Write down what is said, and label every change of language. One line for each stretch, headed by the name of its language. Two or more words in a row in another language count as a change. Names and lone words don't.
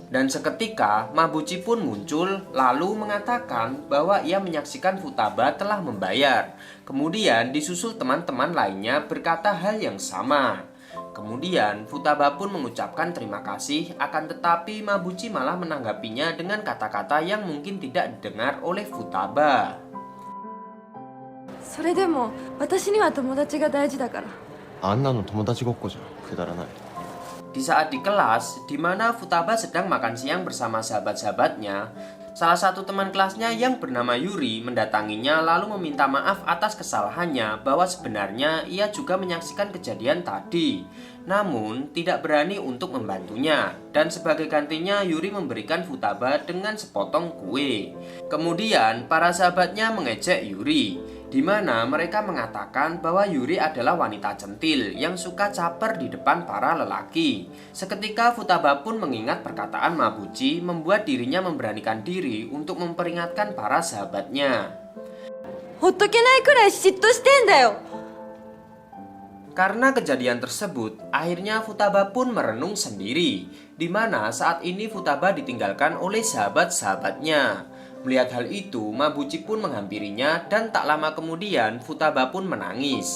Indonesian: Dan seketika Mabuchi pun muncul lalu mengatakan bahwa ia menyaksikan Futaba telah membayar. Kemudian disusul teman-teman lainnya berkata hal yang sama. Kemudian Futaba pun mengucapkan terima kasih, akan tetapi Mabuchi malah menanggapinya dengan kata-kata yang mungkin tidak didengar oleh Futaba.
Japanese: それでも私には友達が大事だから。あんなの友達ごっこじゃんくだらない
Indonesian: Di saat di kelas, di mana Futaba sedang makan siang bersama sahabat-sahabatnya, salah satu teman kelasnya yang bernama Yuri mendatanginya lalu meminta maaf atas kesalahannya bahwa sebenarnya ia juga menyaksikan kejadian tadi, namun tidak berani untuk membantunya. Dan sebagai gantinya Yuri memberikan Futaba dengan sepotong kue. Kemudian para sahabatnya mengejek Yuri, di mana mereka mengatakan bahwa Yuri adalah wanita centil yang suka caper di depan para lelaki. Seketika Futaba pun mengingat perkataan Mabuchi, membuat dirinya memberanikan diri untuk memperingatkan para sahabatnya.
Japanese: ほっとけないくらい嫉妬してんだよ。
Indonesian: Karena kejadian tersebut, akhirnya Futaba pun merenung sendiri, di mana saat ini Futaba ditinggalkan oleh sahabat-sahabatnya. Melihat hal itu, Mabuchi pun menghampirinya dan tak lama kemudian Futaba pun menangis.